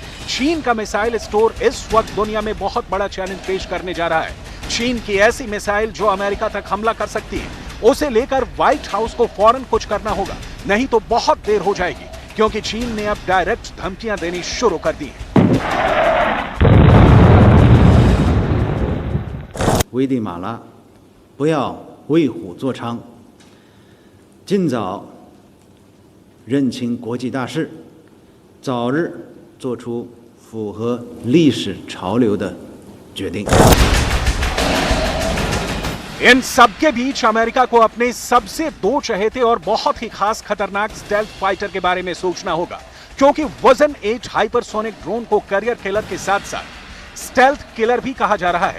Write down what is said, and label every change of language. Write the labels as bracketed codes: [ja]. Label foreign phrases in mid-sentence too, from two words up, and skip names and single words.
[hi] चीन का मिसाइल स्टोर इस वक्त दुनिया में बहुत बड़ा चैलेंज पेश करने जा रहा है। चीन की ऐसी मिसाइल जो अमेरिका तक हमला कर सकती है, उसे लेकर व्हाइट हाउस को फौरन कुछ करना होगा, नहीं तो बहुत देर हो जाएगी, क्योंकि चीन ने अब डायरेक्ट धमकियां देनी शुरू कर दी हैं। [zh] 危地马拉，不要为虎作伥，尽早认清国际大势，早日做出符合历史潮流的决定。 [hi] इन सब के बीच अमेरिका को अपने सबसे दो चहेते और बहुत ही खास खतरनाक [en] stealth fighter [hi] के बारे में सोचना होगा, क्योंकि वजन 8 [en] hypersonic drone [hi] को [en] carrier killer [hi] के साथ साथ [en] stealth killer [hi] भी कहा जा रहा है।